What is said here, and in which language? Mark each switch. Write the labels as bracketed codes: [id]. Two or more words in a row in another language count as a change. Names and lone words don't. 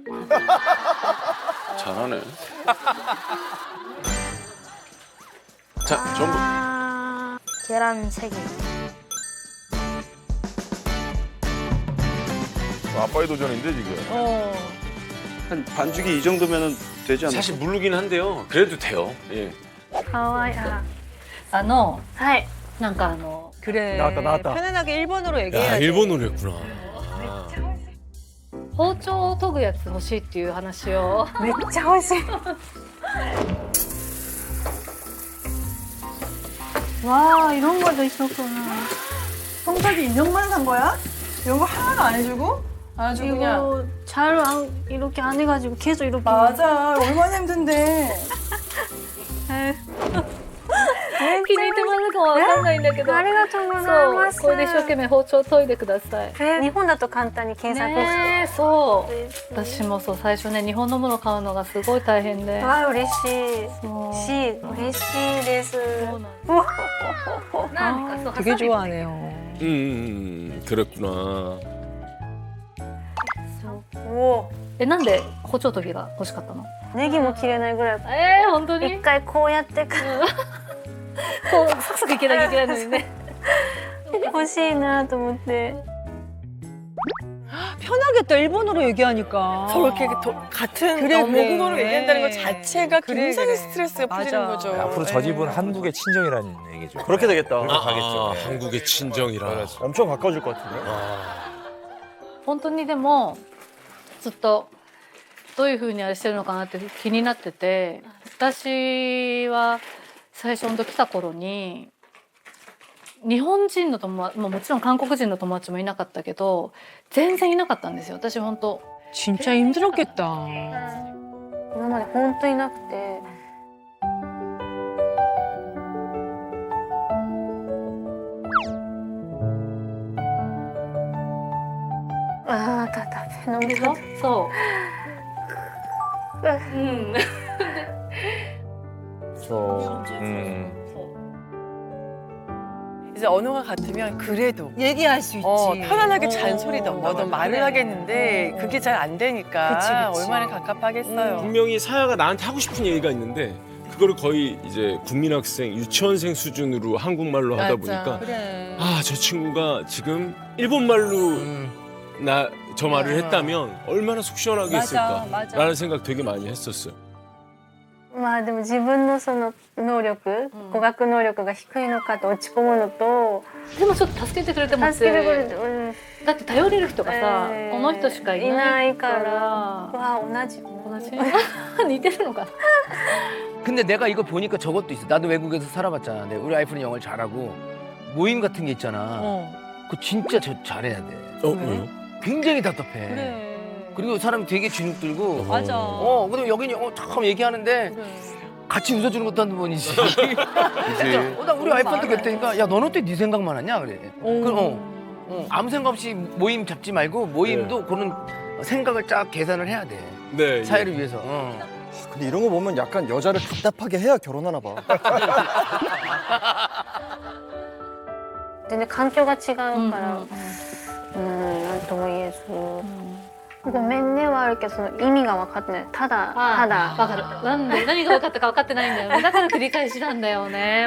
[ko] 잘하네. 자, 전부. 계란 3개. 아빠의 도전인데 지금. 한 반죽이 이 정도면 되지 않나? 사실 모르긴 한데요. 그래도 돼요. 예. [ja] かわいい。あはい。なんか [ko] 그래. 나왔다. 편안하게 일본어로 야 얘기해야지. 일본어로 했구나. [ja] 包丁を研ぐやつ欲しいっていう話を。めっちゃ美味しい。 [ko] 와 이런 것도 있었구나. 성까지 인형만 산 거야? 이런 거 하나도 안 해주고? 아주 그냥. 이거 잘 이렇게 안 해가지고 계속 이렇게. 맞아. 얼마나 힘든데. [ja] 気に入ってもらうかわかんないんだけど。ありがとうございそうます。これで一生懸命包丁を研いでください。日本だと簡単に検索して。ねえそう私もそう最初ね日本のもの買うのがすごい大変でわあ嬉しいそうし嬉しいです。なんかそう [ko] 되게 좋아하네요. 그랬구나. [ja] なんで包丁研ぎが欲しかったの？ネギも切れないぐらい。本当に？一回こうやってからこうサクサクいけなきゃいけないのにね。欲しいなと思って。 [ko] 편하겠다 일본어로 얘기하니까. 서로 이렇게 같은 그래, 그래. 모국어로 얘기한다는 것 자체가 그래, 굉장히 그래. 스트레스가 풀리는 맞아. 거죠. 앞으로 저 집은 한국의 친정이라는 얘기죠. 그렇게 되겠다. 가겠죠. 한국의 친정이라. 엄청 가까워질 것 같은데. [ja] 本当にでもずっとどういう風にあれしてるのかなって気になってて私は最初本当来た頃に日本人の友達もちろん韓国人の友達もいなかったけど全然いなかったんですよ私本当 [ko] 진짜 힘들었겠다. [ja] 今まで本当になくて。ああ、飲みそう。そう。 [ko] 이제 언어가 같으면 그래도 얘기할 수 있지. 편안하게 잔소리든 뭐든 말을 하겠는데 그게 잘 안 되니까 그치. 얼마나 갑갑하겠어요. 분명히 사야가 나한테 하고 싶은 얘기가 있는데 그거를 거의 이제 국민학생, 유치원생 수준으로 한국말로 하다 보니까 그래. 아, 저 친구가 지금 일본말로 저 말을 했다면 얼마나 속 시원하게 했을까 맞아. 라는 생각 되게 많이 했었어요. [ja] まあでも自分のその能力、語学能力が低いのかと落ち込むのと、でもちょっと助けてくれてます助けてくれて、だって頼れる人がさ、この人しかいないから。わ同じ。似てるのかな。 [ko] 근데 내가 이거 보니까 저것도 있어. 나도 외국에서 살아봤잖아. 근데 우리 와이프는 영어를 잘하고 모임 같은 게 있잖아. 그거 진짜 잘해야 돼. 왜요? 굉장히 답답해. 그래. 그리고 사람이 되게 진흙 들고. 맞아. 근데 여기는 영어 참 얘기하는데 그래. 같이 웃어주는 것도 한두 번이지. 그치. 나 우리 와이프한테 그랬다니까. 야, 너는 어떻게 네 생각만 하냐? 그래. 아무 생각 없이 모임 잡지 말고 모임도 그런 생각을 쫙 계산을 해야 돼. 네. 사회를 위해서. 근데 이런 거 보면 약간 여자를 답답하게 해야 결혼하나 봐. [ja] 全然環境が違うから、なんとも言えず。ごめんねはあるけどその意味が分かってない。ただわかる。何が分かったか分かってないんだよね。だから繰り返しなんだよね。